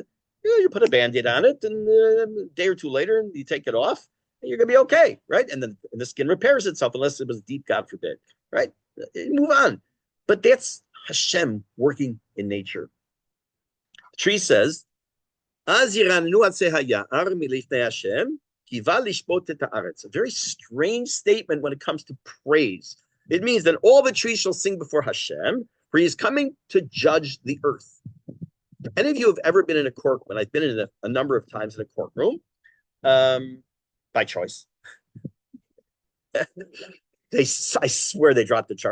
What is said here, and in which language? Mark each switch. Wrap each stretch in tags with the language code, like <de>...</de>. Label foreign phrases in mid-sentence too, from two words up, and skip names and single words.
<en>You put a Band-Aid on it, and a day or two later, you take it off, and you're going to be okay, right? And then the skin repairs itself, unless it was deep, God forbid, right? Move on. But that's Hashem working in nature. Tree says,</en> <he>"אז ירננו עצי היער מלפני השם, כי בא לשפוט את הארץ."</he> <en>A very strange statement when it comes to praise. It means that all the trees shall sing before Hashem, for he is coming to judge the earth. Any of you have ever been in a courtroom? I've been in a number of times in a courtroom, by choice. I swear they dropped the charges.</en>